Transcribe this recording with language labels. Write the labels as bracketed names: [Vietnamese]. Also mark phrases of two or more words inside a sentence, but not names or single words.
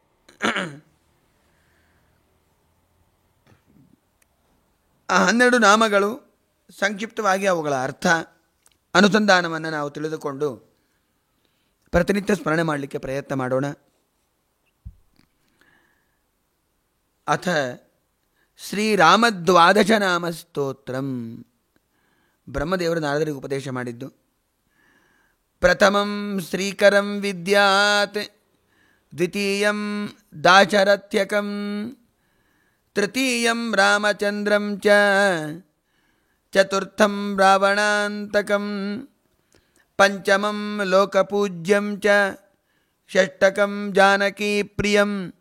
[Kannada] ಆ 12 ನಾಮಗಳು ಸಂಕ್ಷಿಪ್ತವಾಗಿ ಅವುಗಳ ಅರ್ಥ ಅನುಸಂಧಾನವನ್ನು ನಾವು ತಿಳಿದುಕೊಂಡು ಪ್ರತಿನಿತ್ಯ ಸ್ಮರಣೆ ಮಾಡಲಿಕ್ಕೆ ಪ್ರಯತ್ನ ಮಾಡೋಣ. [Sanskrit] ಅಥ ಶ್ರೀರಾಮದ್ವಾದಶ ನಾಮ ಸ್ತೋತ್ರಂ. [Kannada] ಬ್ರಹ್ಮದೇವರು ನಾರದರಿಗೆ ಉಪದೇಶ ಮಾಡಿದ್ದು. [Sanskrit] ಪ್ರಥಮಂ ಶ್ರೀಕರಂ ವಿದ್ಯಾತ್, ದ್ವಿತೀಯಂ ದಾಶರಥ್ಯಕಂ, ತೃತೀಯಂ ರಾಮಚಂದ್ರಂ ಚ, ಚತುರ್ಥಂ ರಾವಣಾಂತಕಂ, ಪಂಚಮಂ ಲೋಕಪೂಜ್ಯಂ ಚ, ಷಷ್ಠಕಂ ಜಾನಕೀಪ್ರಿಯಂ,